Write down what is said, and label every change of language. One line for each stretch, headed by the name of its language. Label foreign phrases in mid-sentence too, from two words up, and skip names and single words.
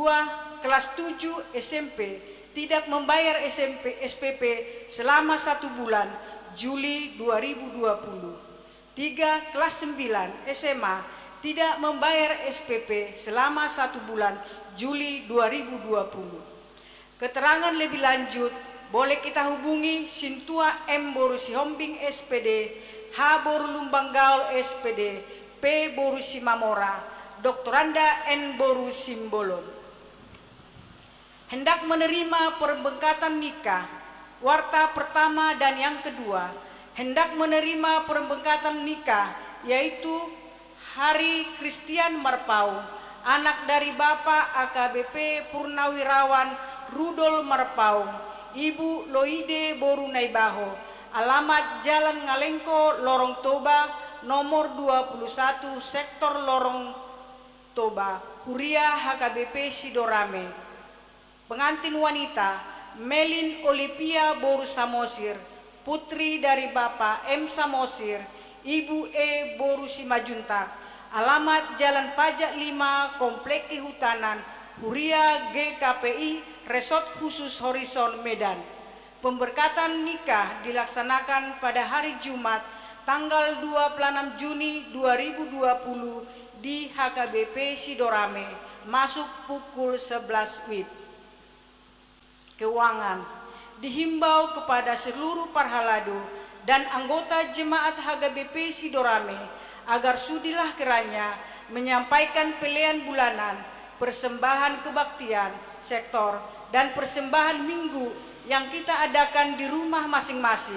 Indonesian: Kelas 7 SMP tidak membayar SPP selama 1 bulan, Juli 2020. 3 kelas 9 SMA tidak membayar SPP selama 1 bulan Juli 2020. Keterangan lebih lanjut boleh kita hubungi Sintua M. Boru Sihombing SPD, H. Boru Lumbang Gaul SPD, P. Boru Simamora, Dr. Anda N. Boru Simbolon. Hendak menerima perbengkatan nikah, warta pertama dan yang kedua, hendak menerima perbengkatan nikah, yaitu Hari Christian Marpaung, anak dari Bapak AKBP Purnawirawan Rudol Marpaung, Ibu Loide Boru Naibaho, alamat Jalan Ngalengko, Lorong Toba, nomor 21, Sektor Lorong Toba, Huria HKBP Sidorame. Pengantin wanita Melin Olivia Boru Samosir, putri dari Bapak M. Samosir, Ibu E. Boru Simajuntak, alamat Jalan Pajak 5, Komplek Kehutanan, Huria GKPI, Resort Khusus Horizon Medan. Pemberkatan nikah dilaksanakan pada hari Jumat tanggal 26 Juni 2020 di HKBP Sidorame, masuk pukul 11 WIB. Keuangan dihimbau kepada seluruh parhalado dan anggota jemaat HKBP Sidorame agar sudilah kiranya menyampaikan pelean bulanan, persembahan kebaktian sektor, dan persembahan minggu yang kita adakan di rumah masing-masing.